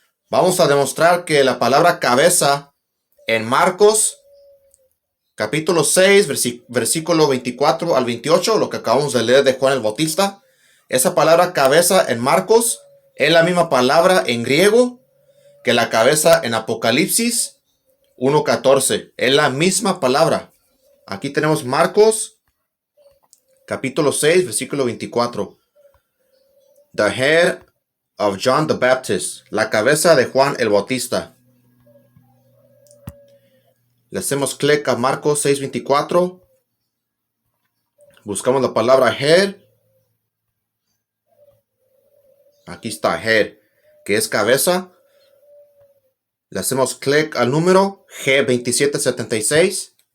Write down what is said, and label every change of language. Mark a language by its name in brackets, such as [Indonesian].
[Spanish] Vamos a demostrar que la palabra cabeza en Marcos capítulo 6, versículo 24 al 28, lo que acabamos de leer de Juan el Bautista, esa palabra cabeza en Marcos es la misma palabra en griego que la cabeza en Apocalipsis 1:14. Es la misma palabra. Aquí tenemos Marcos capítulo 6, versículo 24. [English] The head of John the Baptist. [Spanish] La cabeza de Juan el Bautista. Le hacemos clic a Marcos 6:24. Buscamos la palabra head. Aquí está head, que es cabeza. Le hacemos clic al número G2776.